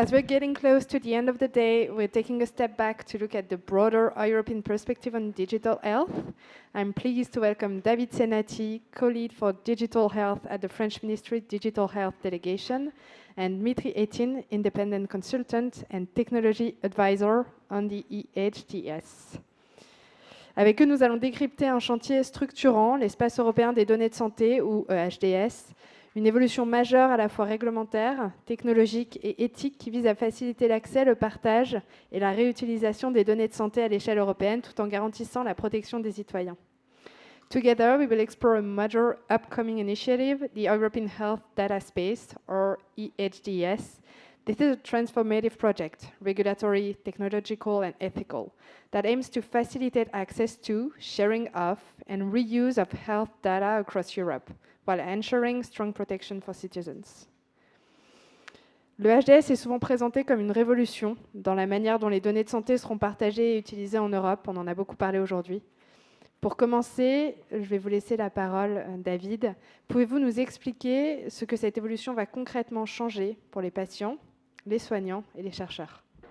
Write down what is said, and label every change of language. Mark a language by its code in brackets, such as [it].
[en] As we're getting close to the end of the day, we're taking a step back to look at the broader European perspective on digital health. I'm pleased to welcome David Sainati, co-lead for digital health at the French Ministry Digital Health Delegation, and Dmitry Etin, independent consultant and technology advisor on the EHDS. [fr] Avec eux, nous allons décrypter un chantier structurant, l'espace européen des données de santé, ou EHDS, une évolution majeure à la fois réglementaire, technologique et éthique qui vise à faciliter l'accès, le partage et la réutilisation des données de santé à l'échelle européenne tout en garantissant la protection des citoyens. [en] Together, we will explore a major upcoming initiative, the European Health Data Space, or EHDS. This is a transformative project, regulatory, technological, and ethical, that aims to facilitate access to, sharing of, and reuse of health data across Europe, while ensuring strong protection for citizens. [fr] Le HDS est souvent présenté comme une révolution dans la manière dont les données de santé seront partagées et utilisées en Europe. On en a beaucoup parlé aujourd'hui. Pour commencer, je vais vous laisser la parole, David. Pouvez-vous nous expliquer ce que cette évolution va concrètement changer pour les patients, les soignants et les chercheurs?